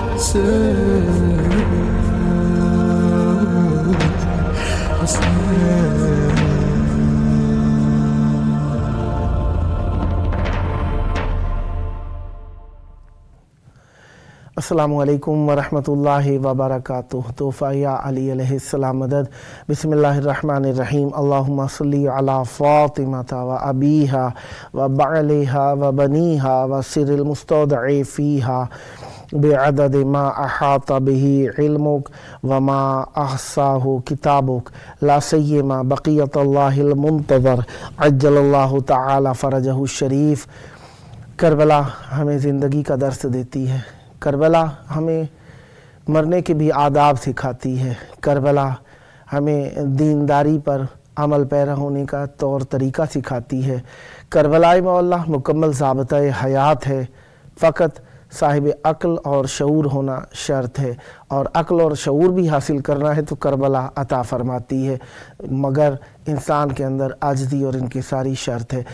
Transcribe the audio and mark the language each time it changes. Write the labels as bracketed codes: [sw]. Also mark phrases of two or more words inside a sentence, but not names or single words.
[ar] السلام علیکم ورحمۃ اللہ وبرکاتہ۔ [ur] تحفہ یا علی [ar] علیہ السلام [ur] مدد۔ [ar] بسم اللہ الرحمن الرحیم۔ اللہم صلی علی فاطمہ و ابیہا و بعلہا و بنیہا و سر المستودع فیہا بعدد ما احاط به علمک وما احصاہ کتابک لا سیما بقیت اللہ المنتظر عجل اللہ تعالی فرجہ الشریف۔ [ur] کربلا ہمیں زندگی کا درس دیتی ہے، کربلا ہمیں مرنے کے بھی آداب سکھاتی ہے، کربلا ہمیں دینداری پر عمل پیرا ہونے کا طور طریقہ سکھاتی ہے، کربلا مولا مکمل ضابطۂ حیات ہے، فقط صاحب عقل اور شعور ہونا شرط ہے، اور عقل اور شعور بھی حاصل کرنا ہے تو کربلا عطا فرماتی ہے، مگر انسان کے اندر عاجزی اور انکساری شرط ہے۔